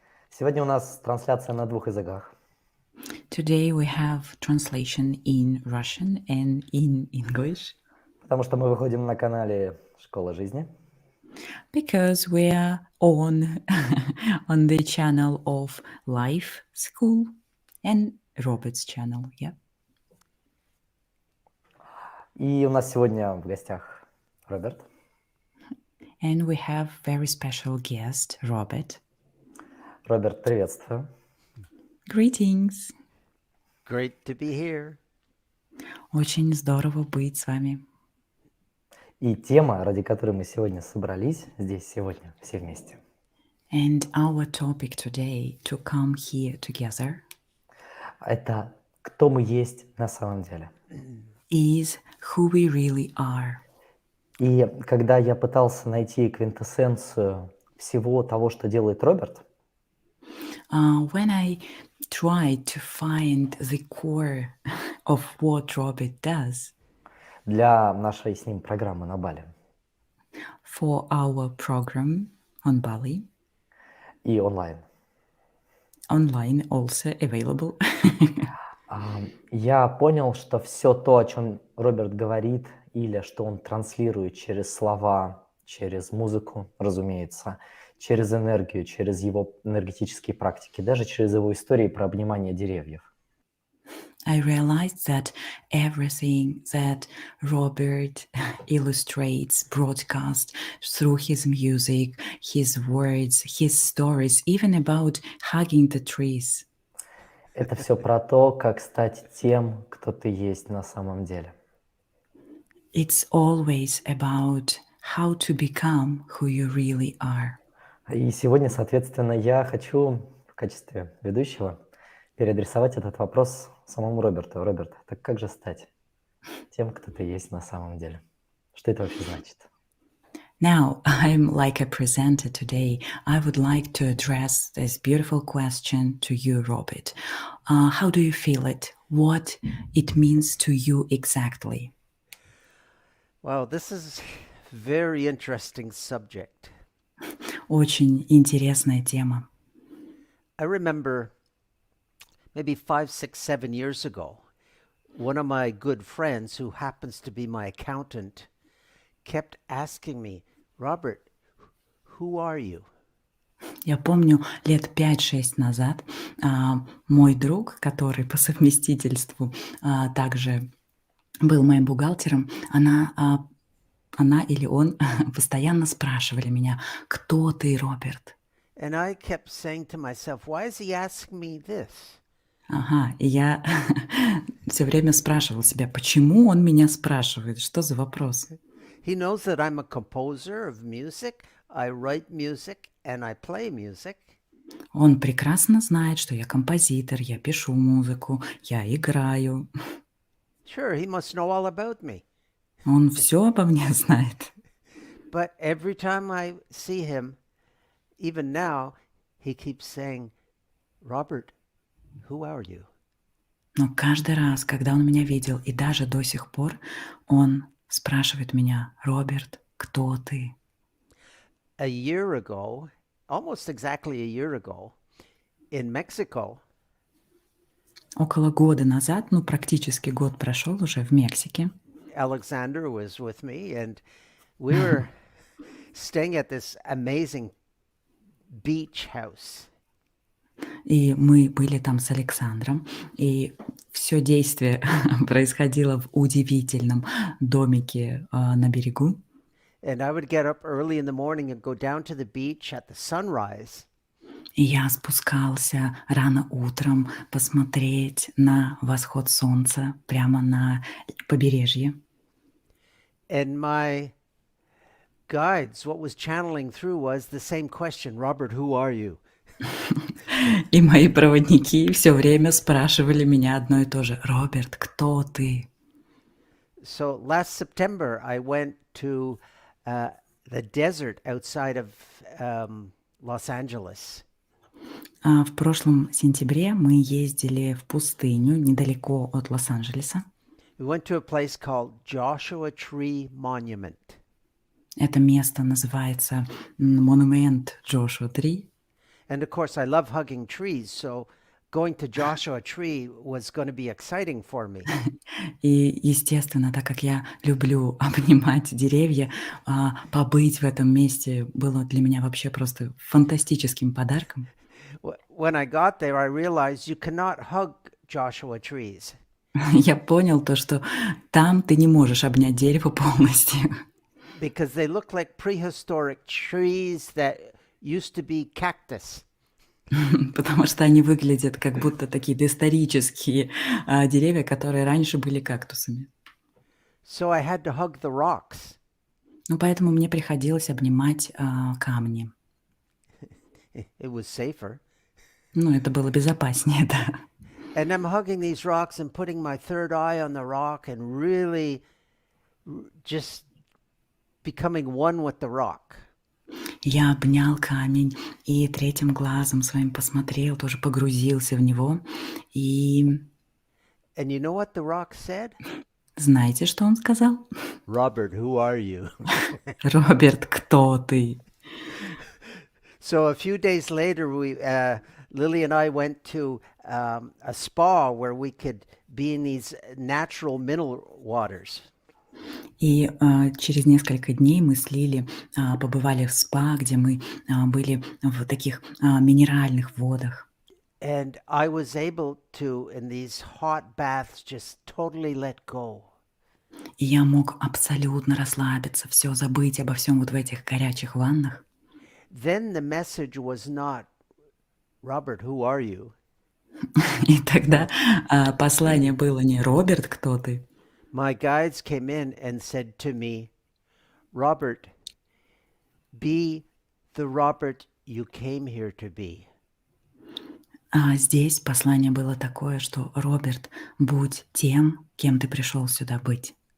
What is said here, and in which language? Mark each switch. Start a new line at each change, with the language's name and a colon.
Russian: Сегодня у нас трансляция на двух языках.
English: Today we have translation in Russian and in English
Russian: Потому что мы выходим на канале «Школа жизни».
English: because we are on on the channel of Life School and Robert's channel. Yeah.
Russian: И у нас сегодня в гостях Роберт.
English: And we have very special guest, Robert.
Russian: Роберт, приветствую.
English: Greetings. Great to be here.
Russian: Очень здорово быть с вами. И тема, ради которой мы сегодня собрались, здесь сегодня все вместе,
English: And our topic today to come here together
Russian: это кто мы есть на самом деле.
English: is who we really are.
Russian: И когда я пытался найти квинтэссенцию всего того, что делает Роберт,
English: When I tried to find the core of what Robert does
Russian: для нашей с ним программы на Бали
English: for our program on Bali,
Russian: и онлайн,
English: online also available,
Russian: я понял, что все то, о чем Роберт говорит, или что он транслирует через слова, через музыку, разумеется, через энергию, через его энергетические практики, даже через его истории про обнимание деревьев.
English: I realized that everything that Robert illustrates, broadcasts through his music, his words, his stories, even about hugging the trees,
Russian: Это все про то, как стать тем, кто ты есть на самом деле.
English: it's always about how to become who you really are.
Russian: И сегодня, соответственно, я хочу в качестве ведущего переадресовать этот вопрос самому Роберту. Роберт, так как же стать тем, кто ты есть на самом деле? Что это вообще значит?
English: Now, I'm like a presenter today. I would like to address this beautiful question to you, Robert. How do you feel it? What it means to you exactly? Well, this is a very interesting subject.
Russian: Очень интересная тема.
English: I remember maybe 5, 6, 7 years ago, one of my good friends who happens to be my accountant kept asking me, Robert, who are you?
Russian: Я помню, лет 5-6 назад мой друг, который по совместительству также был моим бухгалтером, она или он постоянно спрашивали меня, кто ты, Роберт?
English: And I kept saying to myself, why is he asking me this?
Russian: Ага, и я все время спрашивала себя, почему он меня спрашивает, что за вопрос?
English: He knows that I'm a composer of music. I write music and I play music.
Russian: Он прекрасно знает, что я композитор, я пишу музыку, я играю.
English: Sure, he must know all about me.
Russian: Он все обо мне знает.
English: But every time I see him, even now, he keeps saying, Robert, who are you?
Russian: Но каждый раз, когда он меня видел, и даже до сих пор, он спрашивает меня, Роберт, кто ты?
English: A year ago, almost exactly a year ago, in Mexico,
Russian: Около года назад, практически год прошел уже в Мексике,
English: Alexander was with me, and we were staying at this amazing beach house.
Russian: и мы были там с Александром, и все действие происходило в удивительном домике на берегу.
English: And I would get up early in the morning and go down to the beach at the sunrise.
Russian: И я спускался рано утром посмотреть на восход солнца прямо на побережье.
English: And my guides, what was channeling through was the same question, Robert, who are you?
Russian: И мои проводники все время спрашивали меня одно и то же. Роберт, кто ты?
English: So last September, I went to the desert outside of Los Angeles.
Russian: В прошлом сентябре мы ездили в пустыню недалеко от Лос-Анджелеса.
English: We went to a place called Joshua Tree Monument.
Russian: Это место называется монумент Джошуа 3.
English: And of course, I love hugging trees, so going to Joshua Tree was going to be exciting for me.
Russian: И, естественно, так как я люблю обнимать деревья, побыть в этом месте было для меня вообще просто фантастическим подарком.
English: When I got there, I realized you cannot hug Joshua trees.
Russian: Я понял то, что там ты не можешь обнять дерево полностью,
English: Because they look like prehistoric trees that used to be cactus.
Russian: потому что они выглядят как будто такие доисторические деревья, которые раньше были кактусами.
English: So I had to hug the rocks.
Russian: Ну, поэтому мне приходилось обнимать камни.
English: It was safer.
Russian: Ну, это было безопаснее, да.
English: And I'm hugging these rocks and putting my third eye on the rock and really just becoming one with the rock.
Russian: Я обнял камень и третьим глазом своим посмотрел, тоже погрузился в него. И
English: And you know what the rock said?
Russian: знаете, что он сказал?
English: Robert, who are you?
Russian: Роберт, кто ты?
English: So a few days later, Lily and I went to a spa where we could be in these natural mineral waters.
Russian: И через несколько дней мы с Лили побывали в спа, где мы были в таких минеральных водах.
English: And I was able to, in these hot baths, just totally let go.
Russian: И я мог абсолютно расслабиться, все забыть обо всем вот в этих горячих ваннах.
English: Then the message was not, Robert, who are you?
Russian: И тогда послание было не «Роберт, кто ты?».
English: My guides came in and said to me, Robert, be the Robert you came here to be.
Russian: Здесь послание было такое, что «Роберт, будь тем, кем ты пришел сюда быть».